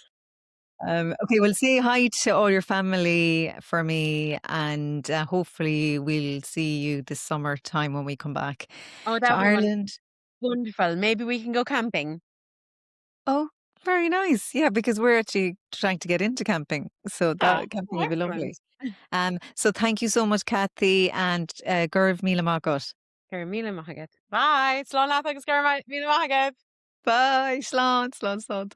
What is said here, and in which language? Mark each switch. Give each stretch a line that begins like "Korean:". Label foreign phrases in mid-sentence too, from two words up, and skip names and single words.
English: Okay, well, say hi to all your family for me, and hopefully we'll see you this summertime when we come back Oh, to that would be Ireland. wonderful. Maybe we can go camping. Oh, very nice. Yeah, because we're actually trying to get into camping, so Yeah. that camping Oh, would be excellent. lovely. So thank you so much, Kathy, and
Irish: Gurv Mila Magat. Gur míle maithagat. Bye. Slán leat agus gur míle maithagat. Bye, slán, slán, slán.